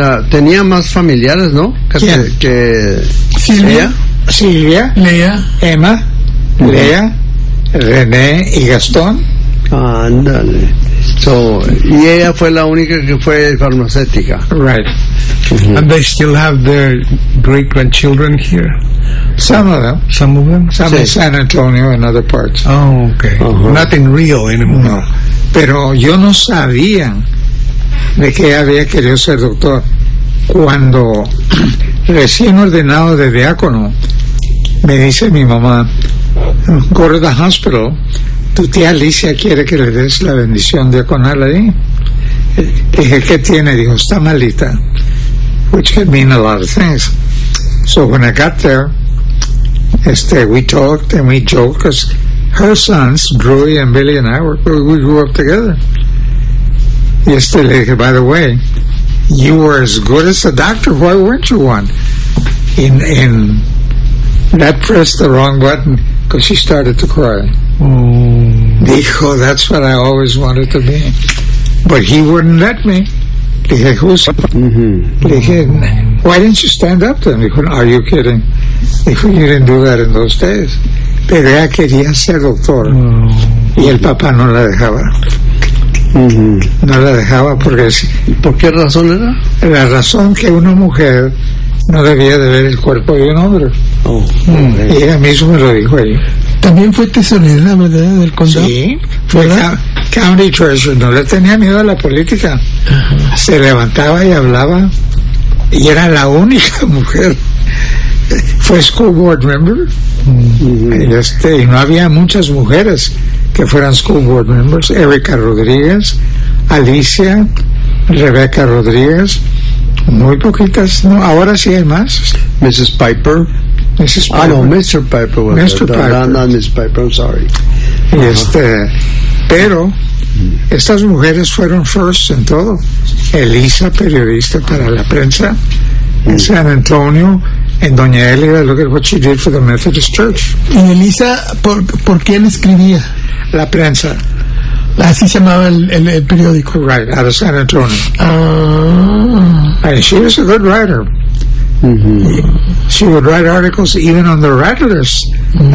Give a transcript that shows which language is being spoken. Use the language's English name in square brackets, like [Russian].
[Spanish] Tenía más familiares, ¿no? Que Silvia. Silvia, Lea, Emma, Lea, René y Gastón. Ándale. So, y ella fue la única que fue farmacéutica. [English] Right. Mm-hmm. And they still have their great grandchildren here. Some of them. Some in San Antonio and other parts. Oh, okay. Uh-huh. Nothing real anymore. No. [Spanish] Pero yo no sabía de que había querido ser doctor cuando recién ordenado de diácono, me dice mi mamá, [English] go to the hospital, [Spanish] tu tía Alicia quiere que le des la bendición diaconal ahí. Dije, ¿qué tiene? Dijo, está malita, [English] which can mean a lot of things. So when I got there, we talked and we joked, because her sons, Drew and Billy and I, we grew up together. [Spanish] Y le dije, [English] by the way, you were as good as a doctor, why weren't you one? And that pressed the wrong button, because she started to cry. [Spanish] Dijo, [English] that's what I always wanted to be. But he wouldn't let me. [Spanish] Dije, [English] who's... Dije, why didn't you stand up then? Dijo, are you kidding? [Spanish] Dijo, [English] you didn't do that in those days. [Spanish] Pero ella quería ser doctor. Y el papá no la dejaba. Mm-hmm. No la dejaba porque... ¿Por qué razón era? La razón que una mujer no debía de ver el cuerpo de un hombre. Oh, y ella misma me lo dijo ella. También fue tesorera, ¿verdad? Del condado. Sí, fue [English] county treasurer. [Spanish] No le tenía miedo a la política. Ajá. Se levantaba y hablaba. Y era la única mujer. Fue [English] school board member. Mm-hmm. [Spanish] Y no había muchas mujeres que fueran [English] school board members. [Spanish] Erika Rodríguez, Alicia, Rebeca Rodríguez, muy poquitas, ¿no? Ahora sí hay más. [English] Mrs. Piper. Mrs. Piper. Oh, no, Mr. Piper. Mr. Piper. No, Mrs. Piper, I'm sorry. Uh-huh. [Spanish] Pero estas mujeres fueron [English] first [Spanish] en todo. Elisa, periodista para la prensa, en San Antonio, [English] And Doña Elia, look at what she did for the Methodist Church. [Spanish] Y Elisa, ¿por quién escribía? La prensa. Así se llamaba el periódico. [English] Right, out of San Antonio. Ah. And she was a good writer. Mm-hmm. She would write articles even on the Rattlers mm-hmm.